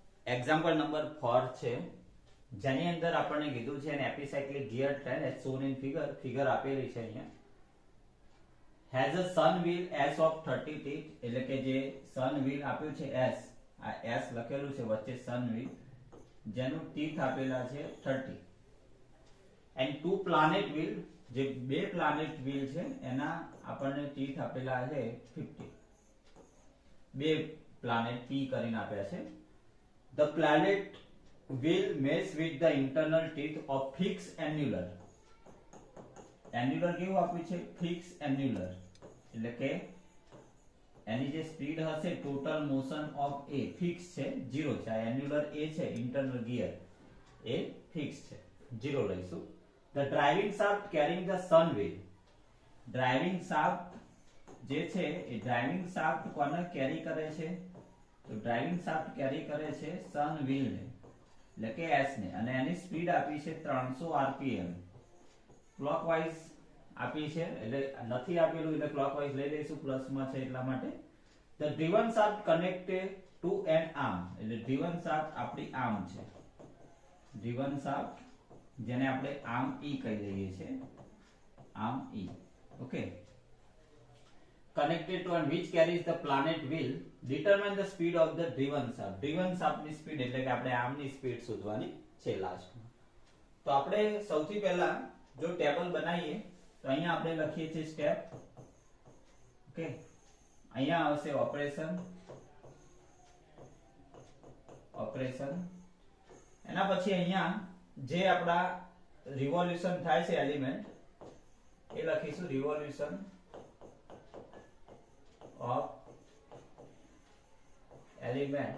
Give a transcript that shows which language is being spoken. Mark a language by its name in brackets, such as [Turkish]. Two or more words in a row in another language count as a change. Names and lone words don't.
[English] example number [Gujarati] 4 છે, જેની અંદર આપણને કીધું છે [English] an epicyclic gear train as shown in [Gujarati] ફિગર આપેલી છે અહીંયા, [English] has a sun wheel s of 30 teeth, [Gujarati] એટલે કે જે [English] sun wheel [Gujarati] આપ્યું છે s, આ s લખેલું છે વચ્ચે [English] sun wheel, [Gujarati] જેનું teeth આપેલા છે 30, [English] and two planet wheel, [Gujarati] જે બે [English] planet wheel [Gujarati] છે એના આપણને teeth આપેલા છે 50, બે planet p કરીને આપ્યા છે. [English] The planet will mesh with the internal teeth of fixed annular. [Gujarati] Annular કેવું આપ્યું છે? [English] Fixed annular, [Gujarati] એટલે કે એની જે સ્પીડ હશે [English] total motion of a [Gujarati] ફિક્સ છે 0 છે. આ એન્યુલર a છે [English] internal gear [Gujarati] એ ફિક્સ છે 0 લઈશું. [English] The driving shaft carrying the sun wheel. driving shaft [Gujarati] જે છે એ [English] driving shaft [Gujarati] કોને કેરી કરે છે? તો [English] driving shaft [Gujarati] કેરી કરે છે [English] sun wheel [Gujarati] ને, એટલે કે s ને, અને એની સ્પીડ આપી છે 300 rpm. ક્લોકવાઇઝ આપી છે, એટલે નથી આપેલું એટલે ક્લોકવાઇઝ લઈ લઈશું, પ્લસ માં છે એટલા માટે. [English] The driven shaft connected to an arm, એટલે driven shaft [Gujarati] આપણી આર્મ છે, [English] driven shaft [Gujarati] જેને આપણે આર્મ e કહી દઈએ છે, આર્મ e. ઓકે, [English] connected to and which carries the planet wheel, determine the speed of the driven shaft. driven shaft [Gujarati] ની સ્પીડ એટલે કે આપણે આર્મ ની સ્પીડ શોધવાની છે લાસ્ટમાં. તો આપણે સૌથી પહેલા જો ટેબલ બનાવીએ તો અહીંયા આપણે લખીએ છીએ સ્ટેપ. ઓકે, અહીંયા આવશે ઓપરેશન, એના પછી અહીંયા જે આપણા રિવોલ્યુશન થાય છે એલિમેન્ટ એ લખીશું [English] revolution of elements.